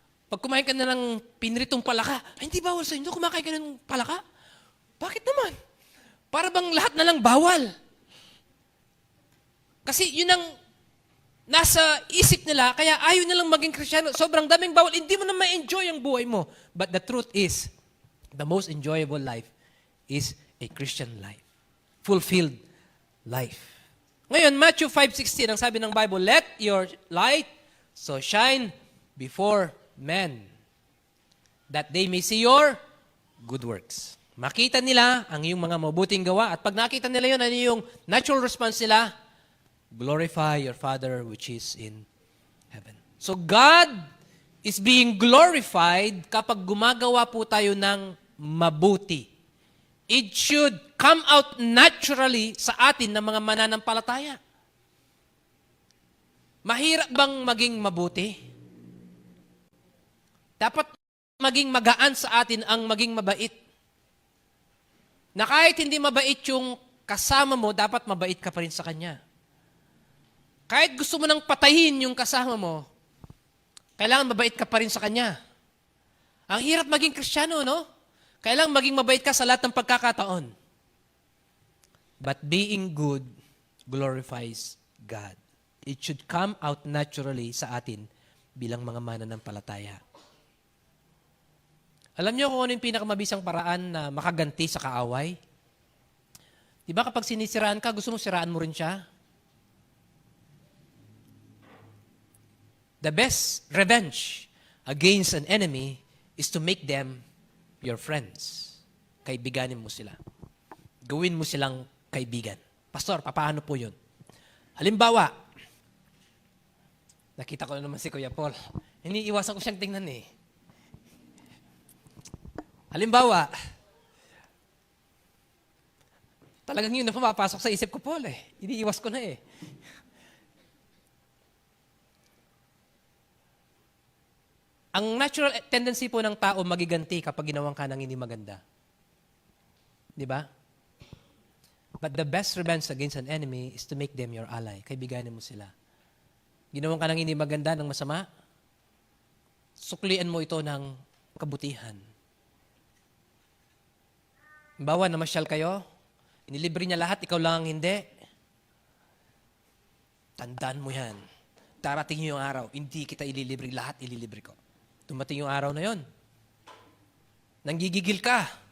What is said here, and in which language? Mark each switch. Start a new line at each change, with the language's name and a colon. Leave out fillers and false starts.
Filipino: Pag kumain ka na ng pinritong palaka, ay, hindi bawal sa inyo? Kumakain ka ng palaka? Bakit naman? Para bang lahat na lang bawal? Kasi yun ang nasa isip nila, kaya ayaw nilang maging Kristiyano. Sobrang daming bawal, hindi mo na ma-enjoy ang buhay mo.
English: But the truth is, the most enjoyable life is a Christian life. Fulfilled life.
Filipino: Ngayon, Matthew 5:16, ang sabi ng Bible,
English: let your light so shine before men, that they may see your good works.
Filipino: Makita nila ang iyong mga mabuting gawa, at pag nakita nila yun, ano yung natural response nila?
English: Glorify your Father which is in heaven. So God is being glorified
Filipino: kapag gumagawa po tayo ng mabuti.
English: It should come out naturally
Filipino: sa atin ng mga mananampalataya. Mahirap bang maging mabuti? Dapat maging magaan sa atin ang maging mabait. Na kahit hindi mabait yung kasama mo, dapat mabait ka pa rin sa kanya. Kahit gusto mo nang patayin yung kasama mo, kailangan mabait ka pa rin sa kanya. Ang hirap maging Kristiyano, no? Kailangan maging mabait ka sa lahat ng pagkakataon.
English: But being good glorifies God. It should come out naturally
Filipino: sa atin bilang mga mananampalataya. Alam niyo kung ano yung pinakamabisang paraan na makaganti sa kaaway? Di ba kapag sinisiraan ka, gusto mong siraan mo rin siya?
English: The best revenge against an enemy is to make them your friends.
Filipino: Kaibiganin mo sila. Gawin mo silang kaibigan. Pastor, paano po yun? Halimbawa, nakita ko na naman si Kuya Paul. Iniiwasan ko siyang tingnan eh. Halimbawa, talagang yun na pumapasok sa isip ko, Paul eh. Iniiwas ko na eh. Ang natural tendency po ng tao magiganti kapag ginawang ka ng hindi maganda. Di ba?
English: But the best revenge against an enemy is to make them your ally.
Filipino: Kaibiganin mo sila. Ginawang ka ng hindi maganda, ng masama, suklian mo ito ng kabutihan. Bawa, namasyal kayo, inilibre niya lahat, ikaw lang ang hindi. Tandaan mo yan. Darating yung araw, hindi kita ililibre, lahat ililibre ko. Dumating yung araw na yon. Nanggigigil ka.